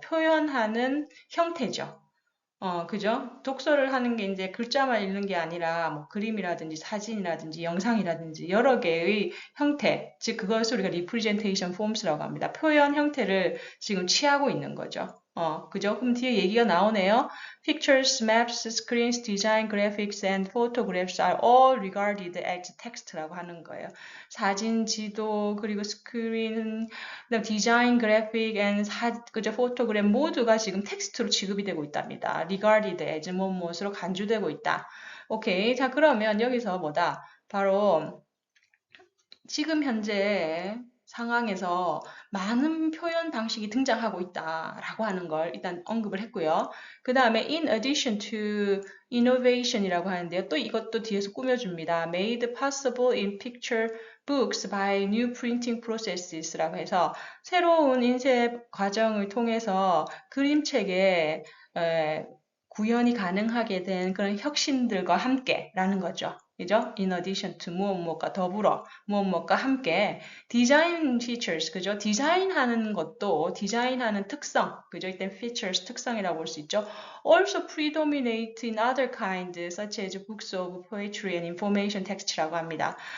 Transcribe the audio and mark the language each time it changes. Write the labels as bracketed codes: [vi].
[ko] 표현하는 형태죠. 그죠? 독서를 하는 게 이제 글자만 읽는 게 아니라 뭐 그림이라든지 사진이라든지 영상이라든지 여러 개의 형태, 즉 그것을 우리가 representation forms라고 합니다. 표현 형태를 지금 취하고 있는 거죠. 그죠? 그럼 뒤에 얘기가 나오네요. [en] Pictures, maps, screens, design, graphics, and photographs are all regarded as text라고 하는 거예요. [ko] 사진, 지도, 그리고 스크린, 그다음 디자인, 그래픽, 그죠? 포토그램 모두가 지금 텍스트로 지급이 되고 있답니다. [en] regarded as [ko] 무엇으로 간주되고 있다. 오케이. 자, 그러면 여기서 뭐다? 바로 지금 현재 상황에서 많은 표현 방식이 등장하고 있다라고 하는 걸 일단 언급을 했고요. [en] 그 다음에 in addition to innovation이라고 하는데요. [ko] 또 이것도 뒤에서 꾸며줍니다. [en] made possible in picture books by new printing processes [ko] 라고 해서 새로운 인쇄 과정을 통해서 그림책에 구현이 가능하게 된 그런 혁신들과 함께라는 거죠. 그죠? [en] In addition to [ko] 무엇과 더불어 무엇과 함께 디자인 features, 그죠? 디자인하는 것도 디자인하는 특성, 그죠? 이때 features 특성이라고 볼 수 있죠. [en] Also predominate in other kind such as books of poetry and information text라고 합니다.